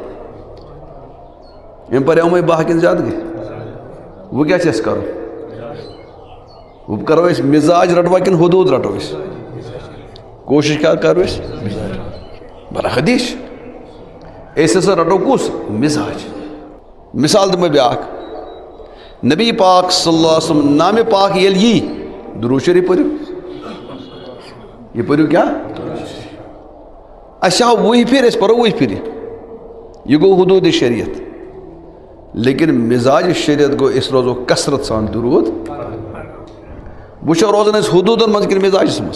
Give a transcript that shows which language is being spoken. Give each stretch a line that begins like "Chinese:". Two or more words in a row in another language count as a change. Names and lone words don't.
Kashmiri: أمۍ پرِ یِمے 12 کِنہٕ زیادٕ گٔے؟ وۄنۍ کیٛاہ چھِ اَسہِ کرُن؟ وۄنۍ کرو أسۍ مزاج رٹوا کِنہٕ حدوٗد رٹو أسۍ؟ کوٗشِش کیٛاہ کرو أسۍ؟ بلا حدیث أسۍ ہسا رٹو کُس مزاج. مثال دِمہٕ بہٕ بیٛاکھ. نبی پاک
Arabic: صلی اللہ علیہ وسلم
Kashmiri: نامہِ پاک ییٚلہِ یی, درود شریف پٔرِو. یہِ پٔرِو کیٛاہ؟ اَسہِ آو 20 پھِرِ, أسۍ پرو 20 پھِرِ. یہِ گوٚو حدوٗد شریعت. لیکن مزاج شریعت گوٚو أسۍ روزو کثرت سان درود. وٕچھو روزان أسۍ حدوٗدن منٛز کِنہٕ مزاجس منٛز؟